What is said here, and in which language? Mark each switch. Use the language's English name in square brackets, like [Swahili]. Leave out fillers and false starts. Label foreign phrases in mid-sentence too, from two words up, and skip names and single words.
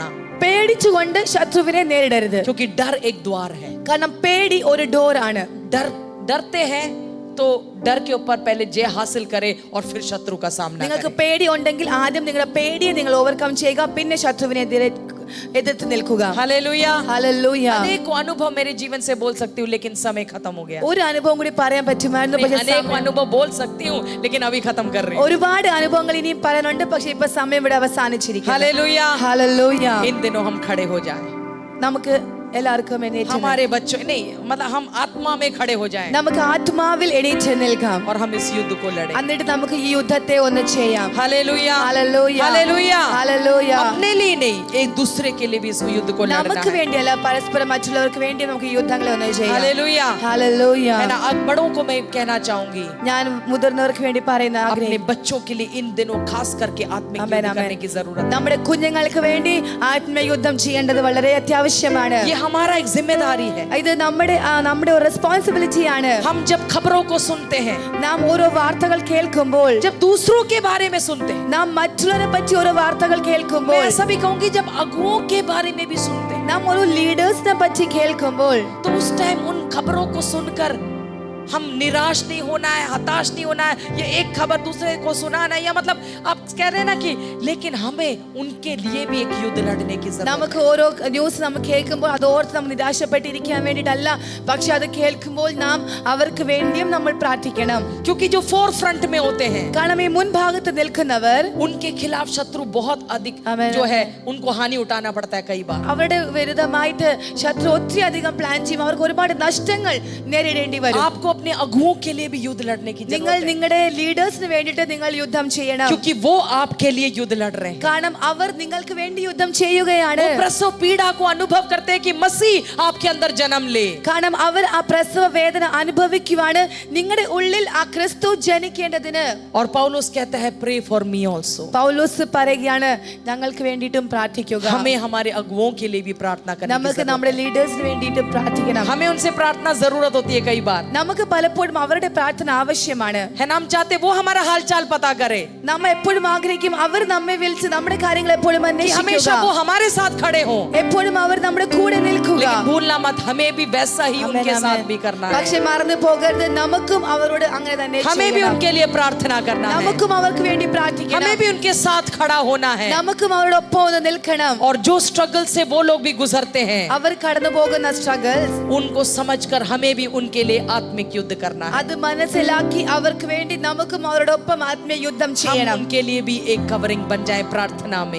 [Malayalam] പേടിച്ചുകൊണ്ട് ശത്രുവിനെ നേരിടരുത്. [Hindi] क्योंकि डर एक द्वार है। [Malayalam] കാരണം പേടി ഒരു ഡോർ ആണ്. [Hindi] डरते हैं तो डर के ऊपर पहले जय हासिल करे और फिर शत्रु का सामना [Malayalam] നിങ്ങൾക്ക് [Hindi] करे। [Malayalam] പേടി ഉണ്ടെങ്കിൽ ആദ്യം നിങ്ങളുടെ പേടിയെ നിങ്ങൾ ഓവർകം ചെയ്യുക, പിന്നെ ശത്രുവിനെ എതിർത്ത് നിൽക്കുക. [Hindi] हालेलुया, [Malayalam] ഹല്ലേലൂയ. [Hindi] अनेक अनुभव मेरे जीवन से बोल सकती हूँ लेकिन समय खत्म हो गया। [Malayalam] ഒരു അനുഭവം കൂടി പറയാൻ പറ്റുമായിരുന്നു, പക്ഷേ [Hindi] अनेक अनुभव बोल सकती हूँ लेकिन अभी खत्म कर रही हूँ। [Malayalam] ഒരുപാട് അനുഭവങ്ങൾ ഇനിയും പറയാനുണ്ട്, പക്ഷേ ഇപ്പൊ സമയം ഇവിടെ അവസാനിച്ചിരിക്കുന്നു. [Hindi] हालेलुया, [Malayalam] ഹല്ലേലൂയ. [Hindi] इन दिनों हम खड़े हो जाएं, [Malayalam] നമുക്ക് എല്ലാവർക്കും എണീറ്റ് [Hindi] हमारे बच्चों नहीं, मतलब हम आत्मा में खड़े हो जाएं [Malayalam] നമുക്ക് ആത്മാവിൽ എണീറ്റ് നിൽക്കാം. [Hindi] और हम इस युद्ध को लड़ें। [Malayalam] എന്നിട്ട് നമുക്ക് ഈ യുദ്ധത്തെ ഒന്ന് ചെയ്യാം. [Hindi] हालेलुया, [Malayalam] ഹല്ലേലൂയ. [Hindi] हालेलुया, [Malayalam] ഹല്ലേലൂയ. [Hindi] अपने लिए नहीं, एक दूसरे के लिए भी इस युद्ध को लड़ना [Malayalam] നമുക്ക് [Hindi] है। [Malayalam] വേണ്ടിയല്ല, പരസ്പരം മറ്റുള്ളവർക്ക് വേണ്ടി നമുക്ക് ഈ യുദ്ധങ്ങളെ ഒന്ന് ചെയ്യാം. [Hindi] हालेलुया, [Malayalam] ഹല്ലേലൂയ. [Hindi] है ना। अब बड़ों को मैं कहना चाहूंगी, [Malayalam] ഞാൻ മുതിർന്നവർക്ക് വേണ്ടി പറയുന്ന [Hindi] अपने [Malayalam] ആഗ്രഹം, [Hindi] बच्चों के लिए इन दिनों खास करके आत्मिक आमेन, युद्ध आमेन. करने की जरूरत है। [Malayalam] നമ്മുടെ കുഞ്ഞുങ്ങൾക്ക് വേണ്ടി ആത്മയുദ്ധം ചെയ്യേണ്ടത് വളരെ അത്യാവശ്യമാണ്. [Hindi] ये हमारा एक जिम्मेदारी है। [Malayalam] ഇത് നമ്മുടെ ഒരു റെസ്പോൺസിബിലിറ്റിയാണ്. [Hindi] हम जब खबरों को सुनते हैं, [Malayalam] നാം ഓരോ വാർത്തകൾ കേൾക്കുമ്പോൾ, [Hindi] जब दूसरों के बारे में सुनते हैं, [Malayalam] നാം മറ്റുള്ളവരെ പറ്റി ഓരോ വാർത്തകൾ [Hindi] मैं [Malayalam] കേൾക്കുമ്പോൾ, [Hindi] ऐसा भी कहूंगी जब अगुओं के बारे में भी सुनते हैं, [Malayalam] നാം ഒരു ലീഡേഴ്സിനെ പറ്റി കേൾക്കുമ്പോൾ, [Hindi] तो उस टाइम उन खबरों को सुनकर हम निराश नहीं होना है, हताश नहीं होना है। ये एक खबर दूसरे को सुनाना है, या मतलब आप कह रहे हैं ना कि लेकिन हमें उनके लिए भी एक युद्ध लड़ने की जरूरत [Malayalam] നമുക്ക് ഓരോ ന്യൂസ് നമ്മൾ കേൾക്കുമ്പോൾ അത് ഓർത്ത് നമ്മൾ നിരാശപ്പെട്ടിരിക്കാൻ വേണ്ടിയിട്ടല്ല, പക്ഷെ അത് കേൾക്കുമ്പോൾ നാം അവർക്ക് വേണ്ടിയും നമ്മൾ പ്രാർത്ഥിക്കണം. [Hindi] है, क्योंकि जो [English] fore front [Hindi] में होते हैं, [Malayalam] കാരണം ഈ മുൻഭാഗത്ത് നിൽക്കുന്നവർ, [Hindi] उनके खिलाफ शत्रु बहुत अधिक आमेन, जो है उनको हानि उठाना पड़ता है कई बार। [Malayalam] അവരുടെ വിരുദ്ധമായിട്ട് ശത്രു ഒത്തിരി അധികം പ്ലാൻ ചെയ്യും. അവർക്ക് ഒരുപാട് നഷ്ടങ്ങൾ നേരിടേണ്ടി വരും. [Hindi] आपको अपने अगुओं के लिए भी युद्ध लड़ने की [Malayalam] നിങ്ങൾ [Hindi] जरूरत है, [Malayalam] നിങ്ങളുടെ ലീഡേഴ്സിന് വേണ്ടിയിട്ട് നിങ്ങൾ യുദ്ധം ചെയ്യണം. [Hindi] क्योंकि वो आपके लिए युद्ध लड़ रहे हैं। [Malayalam] കാരണം അവർ നിങ്ങൾക്ക് വേണ്ടി യുദ്ധം ചെയ്യുകയാണ്. [Hindi] वो प्रसव पीड़ा को अनुभव करते हैं कि मसीह आपके अंदर जन्म ले। [Malayalam] കാരണം അവർ ആ പ്രസവ വേദന അനുഭവിക്കുവാണ് നിങ്ങളുടെ ഉള്ളിൽ ആ ക്രിസ്തു ജനിക്കേണ്ടതിന്. [Hindi] और पौलुस कहता है [English] pray for me also. [Malayalam] പൗലോസ് പറയുകയാണ് ഞങ്ങൾക്ക് വേണ്ടിയിട്ടും പ്രാർത്ഥിക്കുക. [Hindi] हमें हमारे अगुओं के लिए भी प्रार्थना करनी [Malayalam] നമുക്ക് [Hindi] की [Malayalam] നമ്മുടെ ലീഡേഴ്സിന് വേണ്ടിയിട്ട് പ്രാർത്ഥിക്കണം. [Hindi] हमें उनसे प्रार्थना जरूरत होती है कई बार, [Malayalam] നമുക്ക് പലപ്പോഴും അവരുടെ പ്രാർത്ഥന ആവശ്യമാണ്. [Hindi] है ना। हम चाहते वो हमारा हालचाल पता करे, [Malayalam] നമ്മൾ എപ്പോഴും ആഗ്രഹിക്കും അവർ നമ്മെ വിളിച്ച് നമ്മുടെ കാര്യങ്ങൾ എപ്പോഴും [Hindi] कि [Malayalam] അന്വേഷിക്കുക, [Hindi] हमेशा वो हमारे साथ खड़े हों। [Malayalam] എപ്പോഴും അവർ നമ്മുടെ കൂടെ നിൽക്കുക. [Hindi] लेकिन भूलना मत, हमें भी वैसा ही [Malayalam] ആമേൻ, [Hindi] उनके [Malayalam] ആമേൻ. [Hindi] साथ भी करना है। [Malayalam] പക്ഷെ മറന്നു പോകരുത്, നമുക്കും അവരോട് അങ്ങനെ തന്നെ [Hindi] हमें भी [Malayalam] ചെയ്യണം. [Hindi] उनके लिए प्रार्थना करना है, [Malayalam] നമുക്കും അവർക്ക് വേണ്ടി പ്രാർത്ഥിക്കണം. [Hindi] हमें भी उनके साथ खड़ा होना है। [Malayalam] നമുക്കും അവരോടൊപ്പം ഒന്ന് നിൽക്കണം. [Hindi] और जो स्ट्रगल से वो लोग भी गुजरते हैं, [Malayalam] അവർ കടന്നു പോകുന്ന സ്ട്രഗിൾസ് [Hindi] उनको समझकर हमें भी उनके लिए आत्मिक युद्ध करना है। [Malayalam] അത് മനസ്സിലാക്കി അവർക്ക് വേണ്ടി നമുക്കും അവരോടൊപ്പം ആത്മീയ യുദ്ധം [Hindi] हम [Malayalam] ചെയ്യണം. [Hindi] उनके लिए भी एक कवरिंग बन जाए प्रार्थना में।